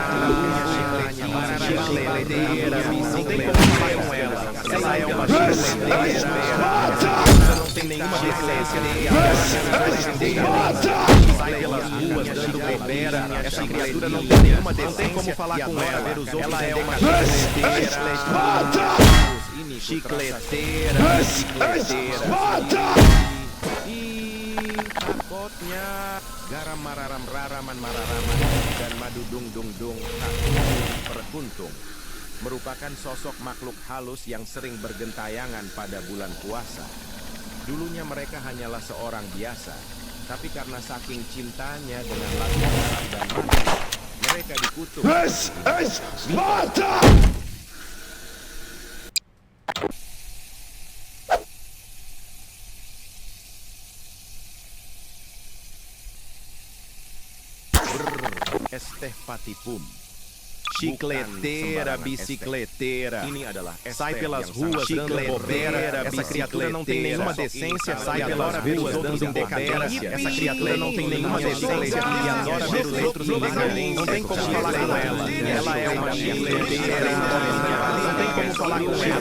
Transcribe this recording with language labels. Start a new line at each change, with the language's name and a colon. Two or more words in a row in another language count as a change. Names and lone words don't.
Portuguese: Não tem como falar com ela. Ela é uma chicleteira. Não tem nenhuma decência. Sai pelas ruas dando bobeira. Essa criatura não tem nenhuma decência. Não tem como falar com ela. Ela é uma chicleteira. Chicleteira.
Indonesian: Takutnya garam mararam raraman mararaman dan madudung dung dung perkuntung merupakan sosok makhluk halus yang sering bergentayangan pada bulan puasa. Dulunya mereka hanyalah seorang biasa, tapi karena saking cintanya dengan lagu garam dan madu, mereka dikutuk.
English: This is Sparta! Esteh patipum.
Portuguese: Chicleteira, bicicleteira. Sai pelas ruas dando bobeira. Essa criatura não tem nenhuma decência. Sai pelas ruas dando bobeira. Essa criatura não tem nenhuma decência e adora ver os outros em decadência. Não tem como falar com ela. Ela é uma chicleteira. Não tem como falar com ela.